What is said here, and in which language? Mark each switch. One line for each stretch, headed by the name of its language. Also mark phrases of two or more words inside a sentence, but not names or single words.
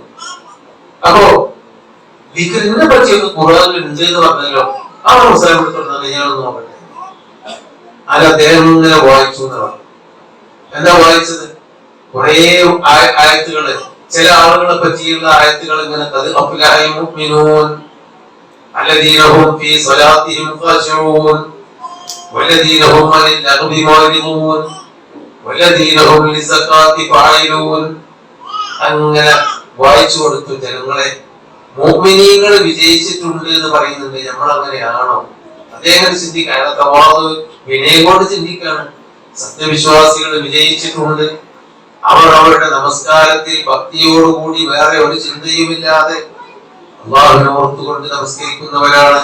Malayalam: അപ്പോ ദിക്റിനെ പറ്റിയൊക്കെ ഖുർആനിൽ ഉണ്ട് എന്ന് പറഞ്ഞല്ലോ. ആ മുസാഫിനെ ഞാനൊന്ന് നോക്കട്ടെ. അത് അദ്ദേഹം ഇങ്ങനെ വായിച്ചു എന്നാണ്. എന്താ വായിച്ചത്? കുറെ ആയത്തുകള്, ചില ആളുകളെ പറ്റിയുള്ള ആയത്തുകൾ ഇങ്ങനെ
Arabic: الذين هم في صلاتهم خاشعون والذين هم عن اللغو معرضون والذين هم للزكاة فاعلون.
Malayalam: അങ്ങനെ വായിച്ചു കൊടുത്തു. ജനങ്ങളെ മുഅ്മിനീങ്ങൾ വിജയിച്ചിട്ടുണ്ട് എന്ന് പറയുന്നുണ്ട്. നമ്മൾ അങ്ങനെയാണോ? അദ്ദേഹം ചിന്തിക്കാൻ വിനയം കൊണ്ട് ചിന്തിക്കാണ്. സത്യവിശ്വാസികൾ വിജയിച്ചിട്ടുണ്ട്. അവർ അവരുടെ നമസ്കാരത്തിൽ ഭക്തിയോടുകൂടി വേറെ ഒരു ചിന്തയുമില്ലാതെ അല്ലാഹുവിനെ ഓർത്തുകൊണ്ട് നമസ്കരിക്കുന്നവരാണ്.